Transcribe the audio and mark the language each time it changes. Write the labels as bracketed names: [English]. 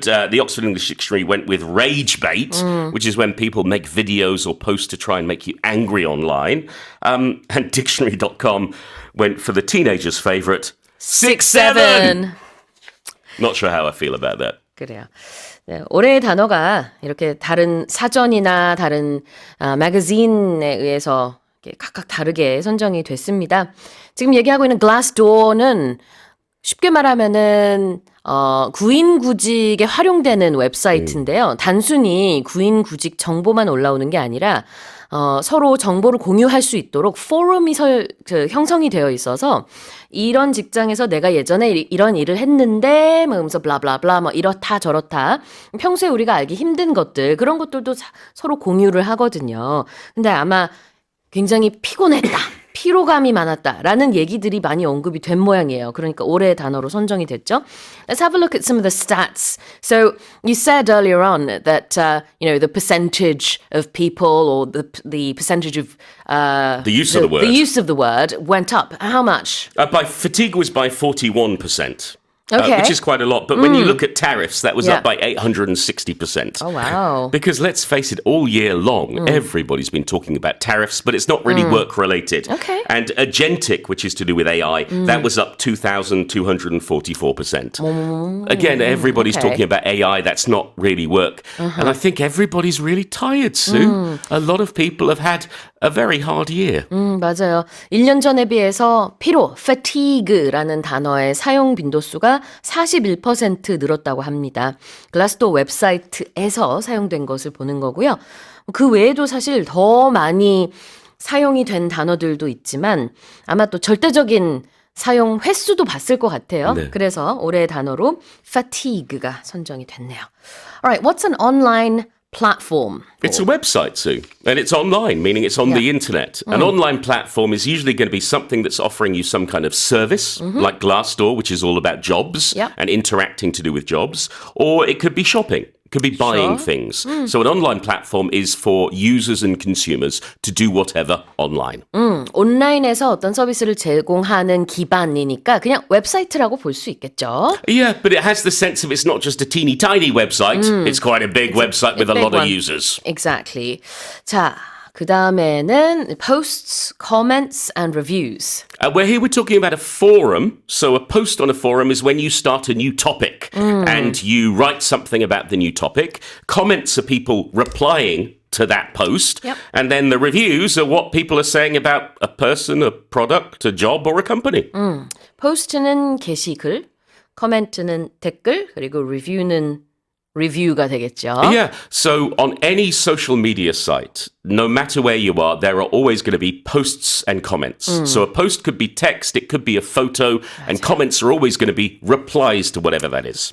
[English] The Oxford English Dictionary went with rage bait, which is when people make videos or posts to try and make you angry online. And dictionary.com went for the teenager's favorite, 6-7. Not sure how I feel about that. [Korean] 그래요. 네, 올해의 단어가 이렇게 다른 사전이나 다른 매거진에 의해서 각각 다르게 선정이 됐습니다. 지금 얘기하고 있는 Glassdoor는 쉽게 말하면은 구인구직에 활용되는 웹사이트인데요. 단순히 구인구직 정보만 올라오는 게 아니라 서로 정보를 공유할 수 있도록 포럼이 형성이 되어 있어서 이런 직장에서 내가 예전에 이런 일을 했는데 뭐 하면서 블라블라블라 뭐 이렇다 저렇다 평소에 우리가 알기 힘든 것들 그런 것들도 서로 공유를 하거든요. 근데 아마 굉장히 피곤했다. 피로감이 많았다라는 얘기들이 많이 언급이 된 모양이에요. 그러니까 올해의 단어로 선정이 됐죠. [English] Let's have a look at some of the stats. So you said earlier on that the percentage of people or the percentage of the use of the word. The use of the word went up. How much? By fatigue was by 41%. Okay. Which is quite a lot. But when you look at tariffs, that was up by 860%. Oh, wow. Because let's face it, all year long, everybody's been talking about tariffs, but it's not really work-related. Okay. And agentic, which is to do with AI, that was up 2,244%. Again, everybody's talking about AI. That's not really work. And I think everybody's really tired, Sue. A lot of people have had a very hard year. [Korean] 맞아요. 1년 전에 비해서 피로, fatigue라는 단어의 사용 빈도수가 41% 늘었다고 합니다. 글라스도어 웹사이트에서 사용된 것을 보는 거고요. 그 외에도 사실 더 많이 사용이 된 단어들도 있지만 아마 또 절대적인 사용 횟수도 봤을 것 같아요. 네. 그래서 올해의 단어로 fatigue가 선정이 됐네요. [English] Alright, what's an online platform? It's a website, Sue, and it's online, meaning it's on the internet. An online platform is usually going to be something that's offering you some kind of service, like Glassdoor, which is all about jobs Yep. and interacting to do with jobs, or it could be shopping. It could be buying things. So an online platform is for users and consumers to do whatever online. [Korean] 온라인에서 어떤 서비스를 제공하는 기반이니까 그냥 웹사이트라고 볼 수 있겠죠. [English] Yeah, but it has the sense of it's not just a teeny tiny website. It's quite a big website with a big lot of one. users. Exactly. [Korean] 자, 그 다음에는 [English] posts, comments, and reviews. We're here, we're talking about a forum. So a post on a forum is when you start a new topic and you write something about the new topic. Comments are people replying to that post. Yep. And then the reviews are what people are saying about a person, a product, a job, or a company. [Korean] post는 게시글, comment는 댓글, 그리고 review는 review가 되겠죠. [English] Yeah, so on any social media site, no matter where you are, there are always going to be posts and comments. So a post could be text, it could be a photo, and comments are always going to be replies to whatever that is.